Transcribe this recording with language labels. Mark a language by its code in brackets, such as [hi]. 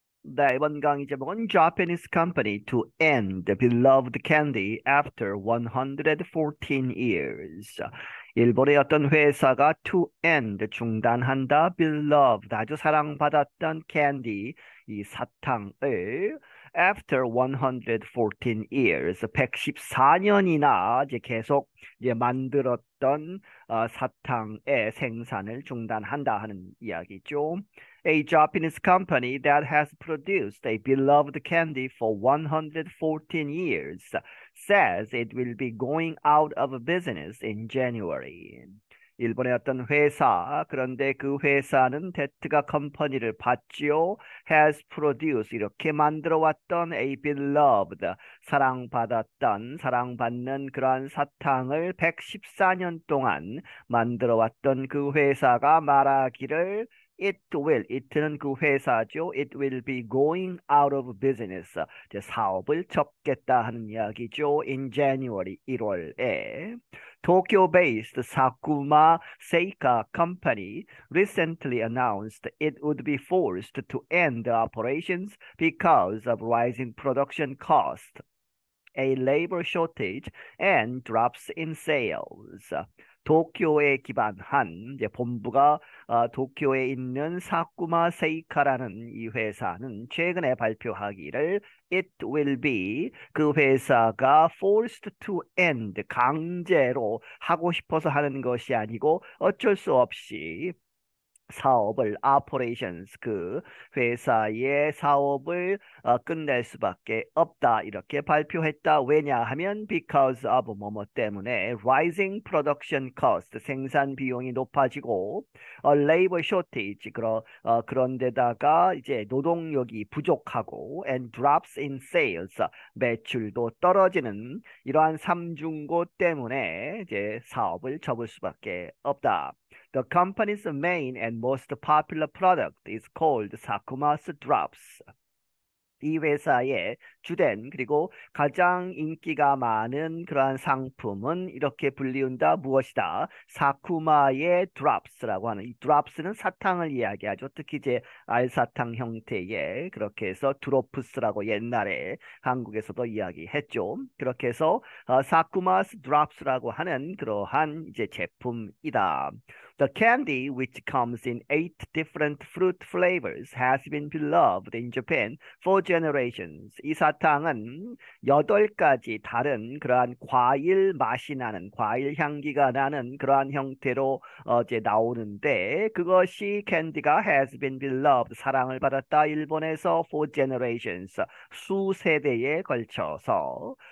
[ko] 네, 이번 강의 제목은 [en] Japanese company to end beloved candy after 114 years. [ko] 일본의 어떤 회사가 [en] to end, [ko] 중단한다, [en] beloved, [ko] 아주 사랑받았던 [en] candy, [ko] 이 사탕을 [en] after 114 years, [ko] 114년이나 이제 계속 이제 만들었던 사탕의 생산을 중단한다 하는 이야기죠. [en] A Japanese company that has produced a beloved candy for 114 years says it will be going out of business in January. [ko] 일본의 어떤 회사, 그런데 그 회사는 데트가 컴퍼니를 받지요. [en] has produced, [ko] 이렇게 만들어 왔던 [en] a beloved, [ko] 사랑받았던, 사랑받는 그러한 사탕을 114년 동안 만들어 왔던 그 회사가 말하기를 [en] It will, it [ko] 는 그 회사죠. [en] It will be going out of business. [ko] 이제 사업을 접겠다 하는 이야기죠. [en] In January, [ko] 1월에. [en] Tokyo-based Sakuma Seika Company recently announced it would be forced to end operations because of rising production costs, a labor shortage, and drops in sales. [ko] 도쿄에 기반한 이제 본부가 도쿄에 있는 사쿠마 세이카라는 이 회사는 최근에 발표하기를 [en] It will be, [ko] 그 회사가 [en] forced to end, [ko] 강제로 하고 싶어서 하는 것이 아니고 어쩔 수 없이 사업을 [en] operations, [ko] 그 회사의 사업을 끝낼 수밖에 없다 이렇게 발표했다. 왜냐하면 [en] because of [ko] 뭐뭐 때문에 [en] rising production cost, [ko] 생산 비용이 높아지고 [en] labor shortage, [ko] 그런 데다가 이제 노동력이 부족하고 [en] and drops in sales, [ko] 매출도 떨어지는 이러한 삼중고 때문에 이제 사업을 접을 수밖에 없다. [en] The company's main and most popular product is called Sakuma's Drops. [ko] 이 회사의 주된 그리고 가장 인기가 많은 그러한 상품은 이렇게 불리운다. 무엇이다? 사쿠마의 드롭스라고 하는, 이 드롭스는 사탕을 이야기하죠. 특히 이제 알사탕 형태의, 그렇게 해서 드로프스라고 옛날에 한국에서도 이야기했죠. 그렇게 해서 사쿠마스 드롭스라고 하는 그러한 이제 제품이다. [en] The candy, which comes in 8 different fruit flavors, has been beloved in Japan for generations. [ko] 이 사탕은 8가지 다른 그러한 과일 맛이 나는, 과일 향기가 나는 그러한 형태로 이제 나오는데, 그것이 캔디가 [en] has been beloved, [ko] 사랑을 받았다. 일본에서 [en] for generations, [ko] 수세대에 걸쳐서.